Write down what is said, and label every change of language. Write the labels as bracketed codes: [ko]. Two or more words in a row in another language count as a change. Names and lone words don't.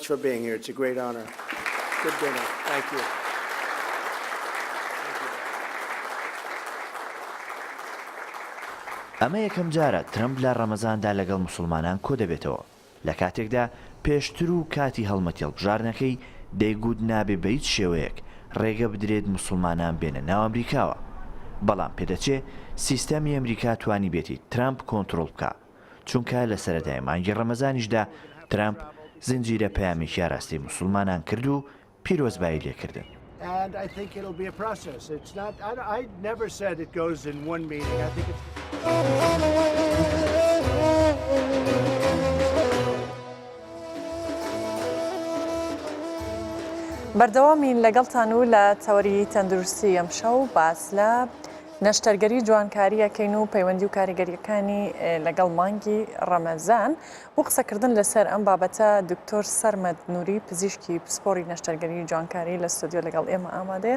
[ckb] ئەمە یەکەم جارە ترامپ لە ڕەمەزاندا لەگەڵ موسڵمانان کۆ دەبێتەوە لە کاتێکدا پێشتر و کاتی هەڵمەتی هەڵبژاردنەکەی دەیگوت نابێ بە هیچ شێوەیەک ڕێگە بدرێت موسڵمانان بێنە ناو ئەمریکاوە. بەڵام پێدەچێ سیستەمی ئەمریکا توانی بێتی ترامپ کۆنتڕۆڵ بکە، چونکە لە سەرەتای مانگی ڕەمەزانیشدا ترامپ زنجیرە پەیامێکی ڕاستی موسڵمانان کرد و پیرۆزبایی لێکردن. [en] And I think it'll be a process. It's not, I never said it goes in one meeting. I think it's... [ckb] بەردەوامین لەگەڵتان و لە تەوەری تەندروستی ئەمشەو باس لە نەشتەرگەری جوانکاریەکەین و پەیوەندی و کاریگەریەکانی لەگەڵ مانگی ڕەمەزان و قسەکردن لەسەر ئەم بابەتە دکتۆر سەرمەد نووری پزیشکی پسپۆری نەشتەرگەری جوانکاری لە ستودیۆ لەگەڵ ئێمە ئامادەیە.